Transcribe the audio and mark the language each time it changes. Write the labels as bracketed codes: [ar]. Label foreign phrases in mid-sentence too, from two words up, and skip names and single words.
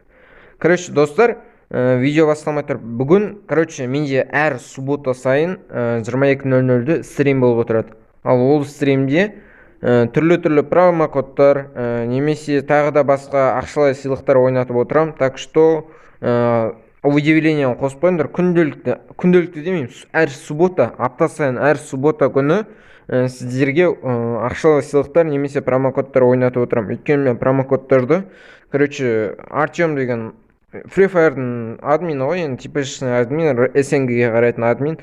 [kk] Короче, достар, видео басталмай тұрып, бүгін, менде әр суббота сайын 22:00-де стрим болып отырады. Ал ол стримде түрлі промокодтар, немесе тағы да басқа ақшалай сыйлықтар ойнатып отырам. [ru] Так что удивление [kk] қосып қойыңдар. Күнделікті демеймін, әр суббота, апта сайын әр суббота күні сіздерге ақшалай сыйлықтар немесе промокодтар ойнатып отырам. Өйткені мен промокодтарды, Артем деген Free Fire'дың админы ғой, енді [ru] типичный админ, [kk] СНГ-ге қарайтын админ.